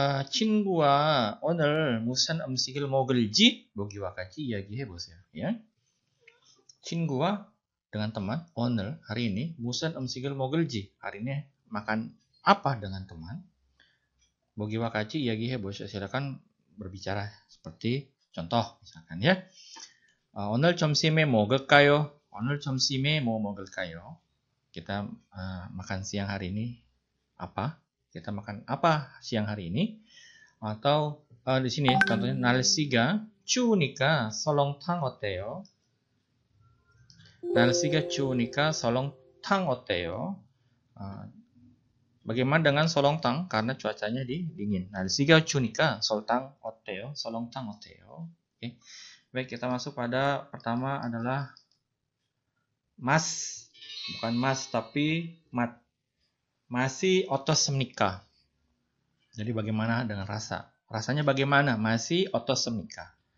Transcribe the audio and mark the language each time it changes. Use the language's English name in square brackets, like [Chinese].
[Korean] 친구와 오늘 무슨 음식을 먹을지 보기와 같이 이야기해보세요. [Indonesian] Ya. [Korean] 친구와 [Indonesian] dengan teman, 오늘 hari ini [Korean] 무슨 음식을 먹을지 [Indonesian] hari ini makan apa dengan teman. [Korean] 보기와 같이 이야기해보세요. [Indonesian] Silakan berbicara seperti contoh misalkan ya. [Korean] 오늘 점심에 먹을까요? 오늘 점심에 뭐 먹을까요? [Indonesian] Kita makan siang hari ini apa? Kita makan apa siang hari ini? Atau di sini contohnya [Korean] 날씨가 추우니까 설렁탕 어때요? 날씨가 추우니까 설렁탕 어때요? [Indonesian] Bagaimana dengan 설렁탕? Karena cuacanya dingin. [Korean] 날씨가 추우니까 설렁탕 어때요? 설렁탕 어때요? Oke. [Indonesian] Baik, kita masuk pada pertama adalah mas. Bukan mas tapi mat. Masih 어떻습니까? Jadi bagaimana dengan rasa? Rasanya bagaimana? Masih [Korean] 어떻습니까?